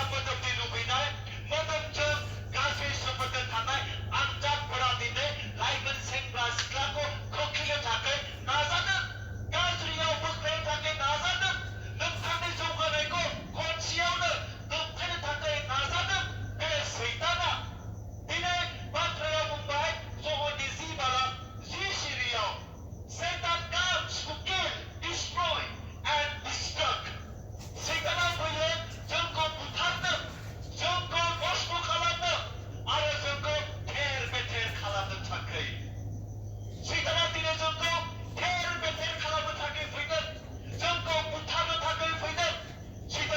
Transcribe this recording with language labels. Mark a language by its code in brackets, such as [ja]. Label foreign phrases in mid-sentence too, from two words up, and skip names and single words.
[brx] मोदोमनि लुबैनाय मोदोमजों गाज्रि सोमोन्दो थानाय आनजादफोरा दिनै लाइमोन सेंग्रा सिख्लाखौ खोख्लैनो थाखाय नाजादों गाज्रियाव बोख्लायनो थाखाय नाजादों नोंथांनि जौगानायखौ खनसेयावनो दबथायनो थाखाय नाजादों बे सैताना दिनै बाथ्रायाव बुंबाय जहरनि 10 सिरियाव [en] Satan comes to kill, destroy, and destruct. [brx] सैताना फैयो जोंखौ बुथारनो जोंखौ नष्ट खालामनो आरो जोंखौ थेर बेथेर खालामनो थाखाय सैताना दिनै जोंखौ थेर बेथेर खालामनो थाखाय फैदों जोंखौ बुथारनो थाखाय फैदों सैताना